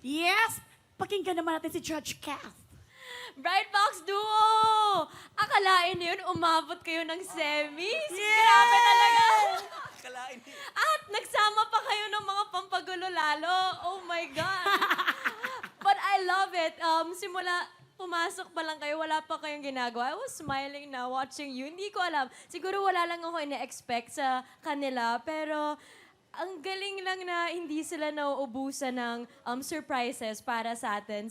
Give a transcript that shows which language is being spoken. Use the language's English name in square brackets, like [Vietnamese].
[Filipino] Yes! Pakinggan naman natin si Judge Kath. [English] Bright Box Duo! [Filipino] Akalain yun, umabot kayo ng semis? Grabe talaga! Akalain At nagsama pa kayo ng mga pampagulo lalo. [English] Oh my God! But I love it. [Filipino] Simula pumasok pa lang kayo, wala pa kayong ginagawa. [English] I was smiling [Filipino] na [English] watching you. [Filipino] Hindi ko alam. Siguro wala lang ako ina-expect sa kanila. Pero ang galing lang na hindi sila nauubusan ng surprises para sa atin.